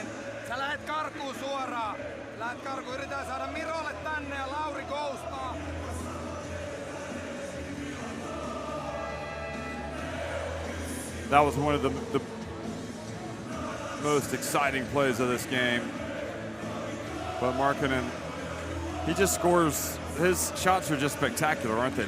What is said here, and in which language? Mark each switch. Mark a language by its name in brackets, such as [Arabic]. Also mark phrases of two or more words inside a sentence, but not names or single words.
[Finnish] Sä lähet karkuun suoraan. Yritetään saada Mirolle tänne ja Lauri goustaa. [English] That was one of the most exciting plays of this game. But Markkanen, he just scores. His shots are just spectacular, aren't they?